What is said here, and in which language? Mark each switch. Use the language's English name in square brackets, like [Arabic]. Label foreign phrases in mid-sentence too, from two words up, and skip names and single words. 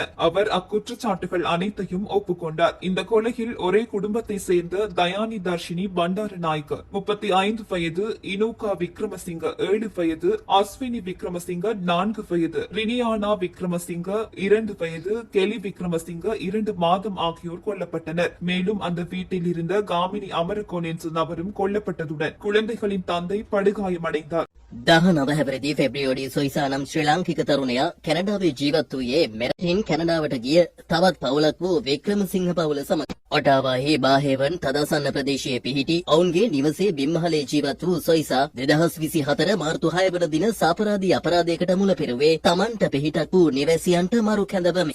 [Tamil] அவர் அக்குற்றச்சாட்டுகள் அனைத்தையும் ஒப்புக்கொண்டார். இந்த கொலையில் ஒரே குடும்பத்தை சேர்ந்த தயானி தர்ஷினி பண்டார நாயக்க 35 வயது, இனோகா விக்ரமசிங்க 7 வயது, அஸ்வினி விக்ரமசிங்க 4 வயது, ரினியானா விக்ரமசிங்க 2 வயது, கெலி விக்ரமசிங்க 2 மாதம் ஆகியோர் கொல்லப்பட்டனர். மேலும் அந்த வீட்டில் இருந்த காமினி அமரகோன் என்ற நபரும் கொல்லப்பட்டதுடன் குழந்தைகளின் தந்தை படுகாயமடைந்தார். [Sinhala] 19 හැවිරිදි ෆෙබ්‍රුවරි සොයිසා නම් ශ්‍රී ලාංකික තරුණයා කැනඩාවේ ජීවත් වූයේ මෙරටින් කැනඩාවට ගිය තවත් පවුලක් වූ වික්‍රමසිංහ පවුල සමග. ඔටාවාහි බාහෙවන් තදාසන්න ප්‍රදේශයේ පිහිටි ඔවුන්ගේ නිවසේ බිම්මහලේ ජීවත් වූ සොයිසා 2024 මාර්තු 6 වන දින සාපරාධී අපරාධයකට මුල පෙරුවේ තමන්ට පිහිටක් වූ නිවැසියන්ට මරු කැඳවමින්.